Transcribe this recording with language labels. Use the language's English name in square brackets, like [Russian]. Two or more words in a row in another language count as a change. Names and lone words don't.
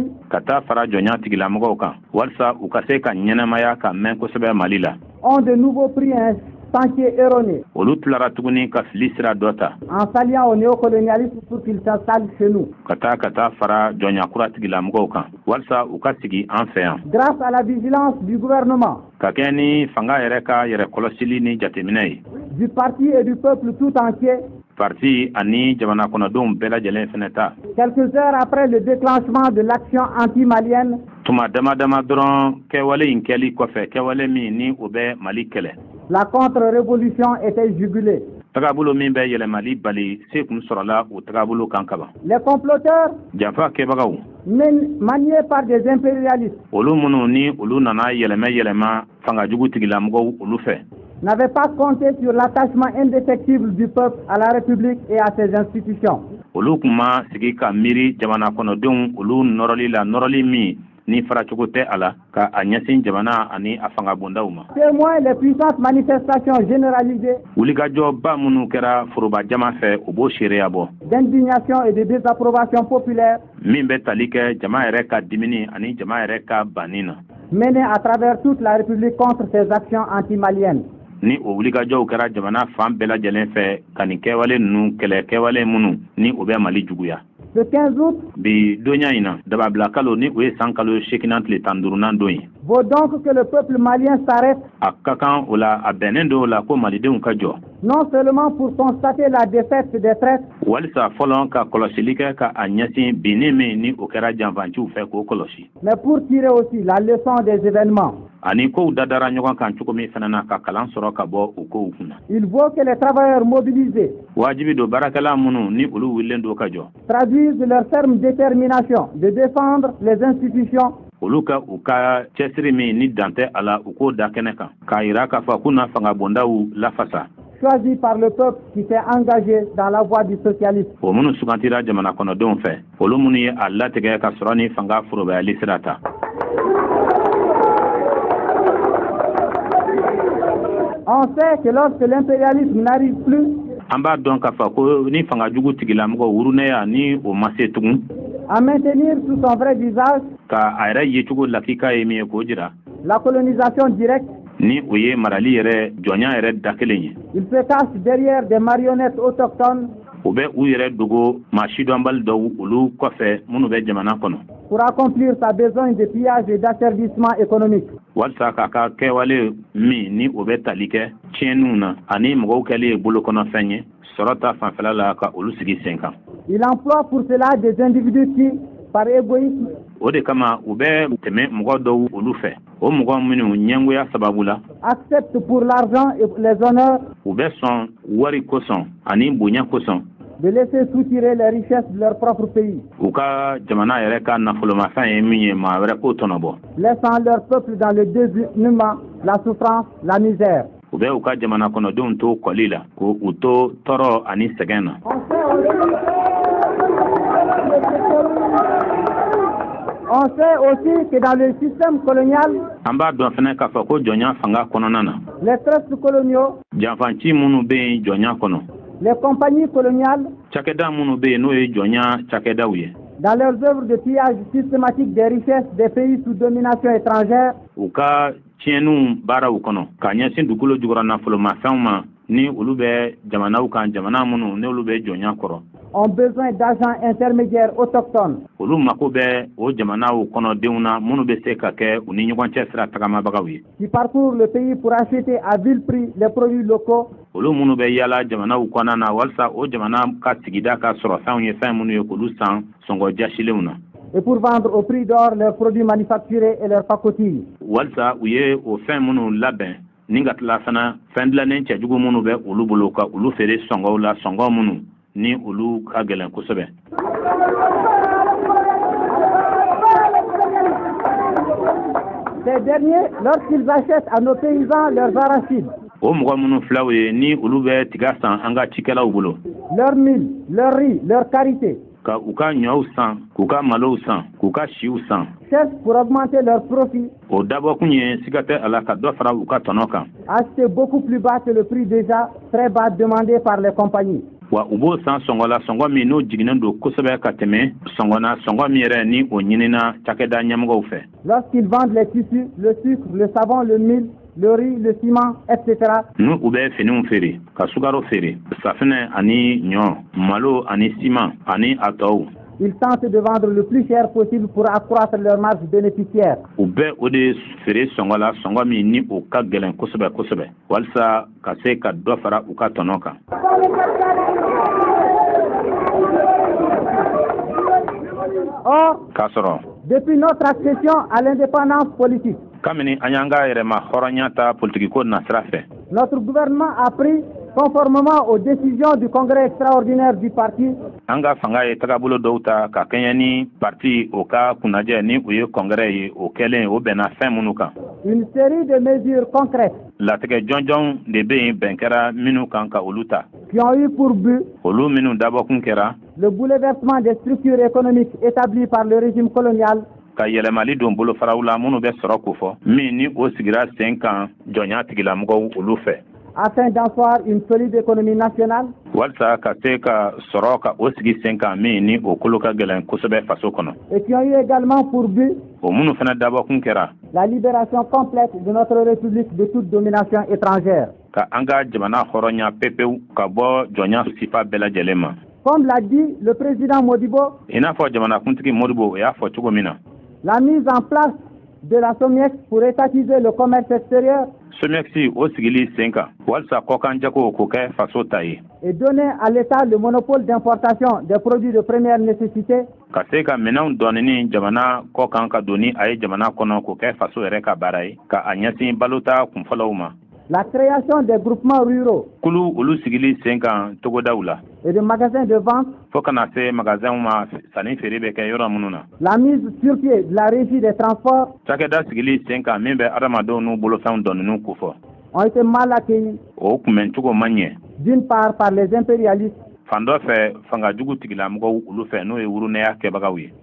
[Bambara] ka taa fara jɔnya tigilamɔgɔw kan walasa u ka se ka ɲɛnamaya ka mɛn kosɛbɛ Mali la. [French] ont de nouveau pris un sentier erroné [Bambara] Olu tilara tuguni ka fili sira dɔ ta [French] en s'alliant au néocolonialisme pour qu'ils s'installent chez nous. [Bambara] ka taa fara jɔnya kura tigilamɔgɔw kan walasa u ka sigi an fɛ yan. [French] Grâce à la vigilance du gouvernement, [Bambara] Ka kɛ ni fanga yɛrɛ ka yɛrɛ kɔlɔsili ni jateminɛ ye. [French] du parti et du peuple tout entier, [Bambara] Parti ani jamana kɔnɔdenw bɛɛ lajɛlen fɛnɛ ta. [French] quelques heures après le déclenchement de l'action anti-malienne, [Bambara] Tuma dama dama dɔrɔn kɛwale in kɛli kɔfɛ kɛwale min ni o bɛ Mali kɛlɛ. [French] la contre-révolution était jugulée. [Bambara] Tagabolo min bɛ yɛlɛmali bali se kun sɔrɔla o tagabolo kan kaban. [French] Les comploteurs, [Bambara] Janfa kɛbagaw [French] maniés par des impérialistes, [Bambara] olu minnu ni olu nana yɛlɛma fangajugu tigilamɔgɔw olu fɛ. [French] n'avaient pas compté sur l'attachement indéfectible du peuple à la République et à ses institutions. [Bambara] Olu kun ma sigi ka miiri jamana kɔnɔdenw olu nɔrɔli la nɔrɔli min ni faracogo tɛ a la ka a ɲɛsin jamana ani a fanga bondaw ma. [French] Témoin les puissantes manifestations généralisées [Bambara] Wulikajɔba minnu kɛra foroba jama fɛ o b'o seereya bɔ. [French] d'indignation et de désapprobation populaire [Bambara] Min bɛ tali kɛ jama yɛrɛ ka dimini ani jama yɛrɛ ka banni na. [French] menées à travers toute la République contre ces actions anti-maliennes. [Bambara] Ni o wulikajɔw kɛra jamana fan bɛɛ lajɛlen fɛ ka nin kɛwale ninnu kɛlɛ kɛwale minnu ni o bɛ Mali juguya. [French] Le 15 août [Bambara] Bi donya in na dababila kalo ni o ye san kalo 8 tile 15 don ye. [French] vaut donc que le peuple malien s'arrête, [Bambara] A ka kan o la a bɛnnen don o la ko malidenw ka jɔ. [French] non seulement pour constater la défaite des traîtres, [Bambara] Walisa fɔlɔ ka kɔlɔsili kɛ ka a ɲɛsin binni min ni o kɛra janfanciw fɛ k'o kɔlɔsi. [French] mais pour tirer aussi la leçon des événements. [Bambara] Ani kow dadara ɲɔgɔn kan cogo min fana na ka kalan sɔrɔ ka bɔ o kow kunna. [French] Il vaut que les travailleurs mobilisés [Bambara] Wajibi don baarakɛla minnu ni olu wulilen don ka jɔ. [French] traduisent leur ferme détermination de défendre les institutions [Bambara] Olu ka u ka cɛsiri min ni dan tɛ a la u k'o da kɛnɛ kan k'a yira k'a fɔ k'u na fanga bondaw lafasa. [French] choisis par le peuple qui s'est engagé dans la voie du socialisme. [Bambara] O minnu sugantira jamana kɔnɔdenw fɛ olu minnu ye a latigɛ ka sɔrɔ ni fanga forobayali sira ta. [French] On sait que lorsque l'impérialisme n'arrive plus, [Bambara] an b'a dɔn k'a fɔ ko ni fanga jugu tigilamɔgɔ wurunɛya ni o ma se tugun. [French] À maintenir sous son vrai visage [Bambara] Ka a yɛrɛ yecogo lakika ye min ye k'o jira. [French] la colonisation directe. [Bambara] Ni o ye marali yɛrɛ jɔnya yɛrɛ da kelen ye. [French] Il se cache derrière des marionnettes autochtones [Bambara] U bɛ u yɛrɛ dogo maa sidɔnbali dɔw olu kɔfɛ minnu bɛ jamana kɔnɔ. [French] pour accomplir sa besogne de pillage et d'asservissement économique. [Bambara] Walasa k'a ka kɛwale min ni o bɛ tali kɛ tiɲɛniw na ani mɔgɔw kɛlen ye bolokɔnɔfɛn ye sɔrɔ ta fanfɛla la ka olu sigi sen kan. [French] Il emploie pour cela des individus qui, par égoïsme, [Bambara] O de kama u bɛ tɛmɛ mɔgɔ dɔw olu fɛ. O mɔgɔ minnu ɲɛngoya sababu la [French] acceptent pour l'argent et les honneurs [Bambara] u bɛ sɔn wari kosɔn ani bonya kosɔn [French] de laisser soutirer les richesses de leur propre pays, [Bambara] u ka jamana yɛrɛ ka nafolomafɛn ye min ye maa wɛrɛ k'o tɔnɔbɔ. [French] laissant leur peuple dans le désuétument, la souffrance, la misère. [Bambara] U bɛ u ka jamana kɔnɔdenw to kɔli la ko u to tɔɔrɔ ani sɛgɛn na. [French] On sait aussi que dans le système colonial, [Bambara] An b'a dɔn fɛnɛ k'a fɔ ko jɔnya fanga kɔnɔna na [French] les trusts coloniaux, [Bambara] janfanci minnu bɛ yen jɔnya kɔnɔ [French] les compagnies coloniales, [Bambara] cakɛda minnu bɛ yen n'o ye jɔnya cakɛdaw ye [French] dans leurs œuvres de pillage systématique des richesses des pays sous domination étrangère, [Bambara] u ka tiɲɛniw baaraw kɔnɔ ka ɲɛsin dugukolo jukɔrɔ nafolomafɛnw ma ni olu bɛ jamanaw kan jamana minnu n'olu bɛ jɔnya kɔrɔ [French] ont besoin d'agents intermédiaires autochtones [Bambara] olu mako bɛ o jamanaw kɔnɔdenw na minnu bɛ se ka kɛ u ni ɲɔgɔn cɛ sira tagamabagaw ye [French] qui parcourent le pays pour acheter à vil prix les produits locaux [Bambara] olu minnu bɛ yaala jamanaw kɔnɔna na walasa o jamana ka sigida ka sɔrɔ fɛnw ye fɛn minnu ye k'olu san sɔngɔ jasilenw na [French] et pour vendre au prix d'or leurs produits manufacturés et leurs pacotilles. [Bambara] walasa u ye o fɛn minnu labɛn ni ka tila fana fɛn dilannen cɛjugu minnu bɛ olu bolo ka olu feere sɔngɔw la sɔngɔ minnu ni olu ka gɛlɛn kosɛbɛ. [French] Ces derniers, lorsqu'ils achètent à nos paysans leurs arachides, [Bambara] O mɔgɔ minnu filaw ye ni olu bɛ tiga san an ka cikɛlaw bolo [French] leur mil, leur riz, leur karité, [Bambara] ka u ka ɲɔw san k'u ka malow san k'u ka siw san [French] cherchent pour augmenter leur profit, [Bambara] o dabɔkun ye siga tɛ a la ka dɔ fara u ka tɔnɔ kan [French] acheter beaucoup plus bas que le prix déjà très bas demandé par les compagnies. [Bambara] wa u b'o san sɔngɔ la sɔngɔ min n'o jiginnen don kosɛbɛ ka tɛmɛ sɔngɔ na sɔngɔ min yɛrɛ ni o ɲinina cakɛda ɲɛmɔgɔw fɛ. [French] Lorsqu'ils vendent les tissus, le sucre, le savon, le mil, le riz, le ciment, etc., [Bambara] N'u u bɛ finiw feere ka sukaro feere safinɛ ani ɲɔ malo ani siman ani a tɔw [French] ils tentent de vendre le plus cher possible pour accroître leur marge bénéficiaire. [Bambara] u bɛ o de feere sɔngɔ la sɔngɔ min ni o ka gɛlɛn kosɛbɛ kosɛbɛ walasa ka se ka dɔ fara u ka tɔnɔ kan. [French] Or, [Bambara] K'a sɔrɔ [French] depuis notre accession à l'indépendance politique, [Bambara] kabini an y'an ka yɛrɛma hɔrɔnya ta politikiko nasira fɛ [French] notre gouvernement a pris, conformément aux décisions du congrès extraordinaire du parti, [Bambara] an ka fanga ye tagabolo dɔw ta ka kɛɲɛ ni parti o ka kunnajɛ ni o ye kɔngɛrɛ ye o kɛlen o bɛnna fɛn minnu kan [French] une série de mesures concrètes [Bambara] latigɛ jɔnjɔnw de bɛ yen bɛn kɛra minnu kan ka olu ta [French] qui ont eu pour but [Bambara] olu minnu dabɔkun kɛra [French] le bouleversement des structures économiques établies par le régime colonial, [Bambara] ka yɛlɛmali don bolofaraw la minnu bɛ sɔrɔ ko fɔ min ni o sigira sen kan jɔnya tigilamɔgɔw olu fɛ [French] afin d'asseoir une solide économie nationale, [Bambara] walasa ka se ka sɔrɔ ka o sigi sen kan min ni o kolo ka gɛlɛn kosɛbɛ faso kɔnɔ [French] et qui ont eu également pour but [Bambara] o minnu fana dabɔkun kɛra [French] la libération complète de notre République de toute domination étrangère. [Bambara] ka an ka jamana hɔrɔnya pepewu ka bɔ jɔnya sifa bɛɛ lajɛlen ma [French] Comme l'a dit le président Modibo, [Bambara] i n'a fɔ jamanakuntigi modibo o y'a fɔ cogo min na [French] la mise en place de la SOMIEX pour étatiser le commerce extérieur [Bambara] somexi o sigili sen kan walasa kɔkan jago k'o kɛ faso ta ye [French] et donner à l'État le monopole d'importation des produits de première nécessité [Bambara] ka se ka minɛnw dɔɔni jamana kɔ kan ka doni a ye jamana kɔnɔ k'o kɛ faso yɛrɛ ka baara ye ka a ɲɛsin balota kunfɔlɔw ma [French] la création des groupements ruraux [Bambara] kulu olu sigili sen kan togodaw la [French] et de magasins de vente, [Bambara] fo kana se magasinw ma sanni feere bɛ kɛ yɔrɔ minnu na [French] la mise sur pied de la régie des transports [Bambara] cakɛda sigili sen kan min bɛ adamadenw n'u bolofɛnw dɔnniniw kofɔ [French] ont été mal accueillis, [Bambara] o kunbɛncogo man ɲɛ [French] d'une part par les impérialistes, [Bambara] fan dɔ fɛ fangajugu tigilamɔgɔw olu fɛ n'o ye wurunɛya kɛbagaw ye.